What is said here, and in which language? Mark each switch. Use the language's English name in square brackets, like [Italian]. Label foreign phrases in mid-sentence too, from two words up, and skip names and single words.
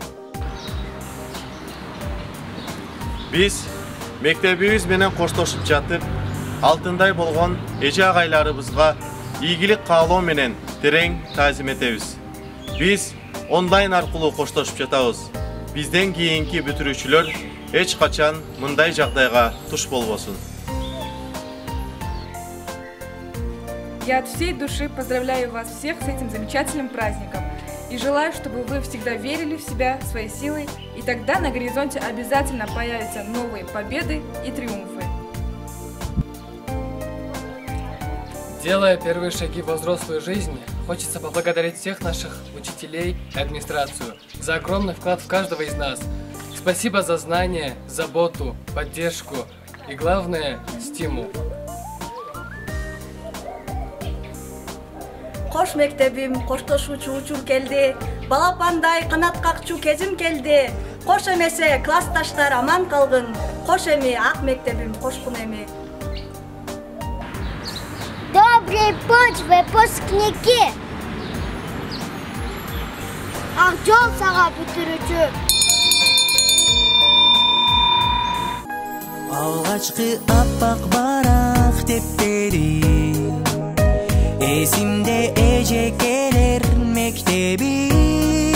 [Kyrgyz] Биз мектебибиз менен коштошуп жатып, алтындай болгон эже агайларыбызга ийгилик каалоо менен терең таазим этебиз. Биз онлайн аркылуу коштошуп жатабыз. Бизден кийинки бүтүрүүчүлөр эч качан мындай жагдайга туш болбосун. [Russian] Я от всей души поздравляю вас всех с этим замечательным праздником и желаю, чтобы вы всегда верили в себя, в свои силы, и тогда на горизонте обязательно появятся новые победы и триумфы. Делая первые шаги во взрослую жизнь, хочется поблагодарить всех наших учителей и администрацию за огромный вклад в каждого из нас. Спасибо за знания, заботу, поддержку и, главное, стимул. [Kyrgyz] Кош мектебим, коштошуучу учур келди. Балапандай канат какчу кезим келди. Кош эмесе классташтар аман калгын. Кош эми ак мектебим, кошкун эми. [Russian] Добрый путь, выпускники! [Kyrgyz] Ак жол сага бүтүрүүчү. Алгачкы аппак барак тептери эсимде эжекелер мектеби.